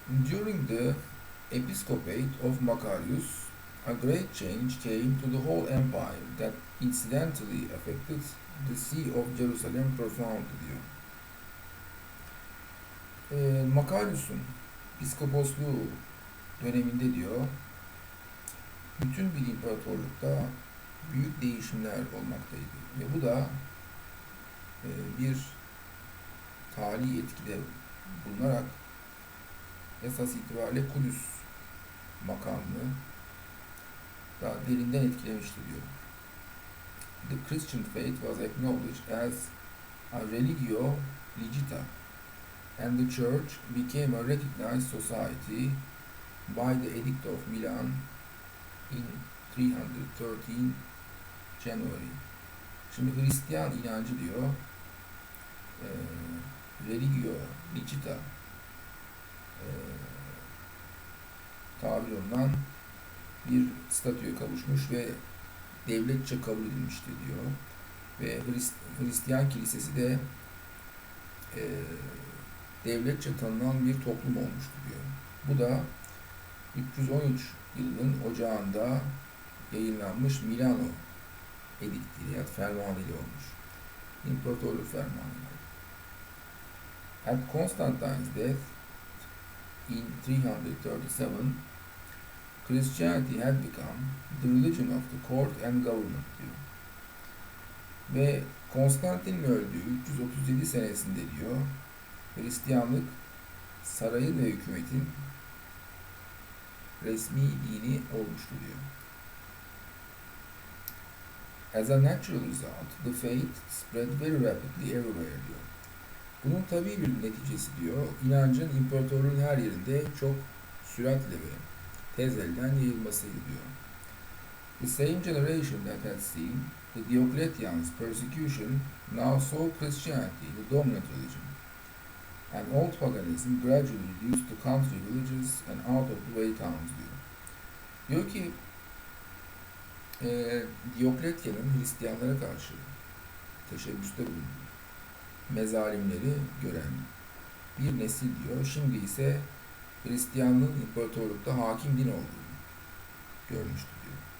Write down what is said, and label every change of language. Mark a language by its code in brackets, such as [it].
[en] During the episcopate of Macarius, a great change came to the whole empire that incidentally affected the See of Jerusalem profoundly [tr] diyor. Makarius'un piskoposluğu döneminde diyor, bütün bir imparatorlukta büyük değişimler olmaktaydı. Ve bu da bir tarihi etkide bulunarak esas itibariyle Kudüs makamını daha derinden etkilemişti diyor. [en] The Christian faith was acknowledged as a religio legita and the church became a recognized society by the Edict of Milan in 313 January. [tr] Şimdi Hristiyan inancı diyor religio legita tabir olunan bir statüye kavuşmuş ve devletçe kabul edilmişti diyor. Ve Hristiyan kilisesi de devletçe tanınan bir toplum olmuştu diyor. Bu da 313 yılının ocağında yayınlanmış Milano ediktiyle ya da fermanıyla olmuş. İmparatorluk fermanıyla. [en] At Constantine's death in 337, Christianity had become the religion of the court and government [tr] diyor. Ve Konstantin'in öldüğü 337 senesinde diyor, Hristiyanlık sarayın ve hükümetin resmi dini olmuştu diyor. [en] As a natural result, the faith spread very rapidly everywhere [tr] diyor. Bunun tabii bir neticesi diyor, inancın imparatorluğun her yerinde çok süratle ve tez elden yayılmasıydı diyor. [en] The same generation that had seen the Diocletian's persecution now saw Christianity the dominant religion, and old paganism gradually reduced to country villages and out-of-the-way towns [tr] diyor. Diyor ki, Diocletian'ın Hristiyanlara karşı teşebbüste bulunduğu mezalimleri gören bir nesil diyor, şimdi ise Hristiyanlığın imparatorlukta hakim din olduğunu görmüştü diyor.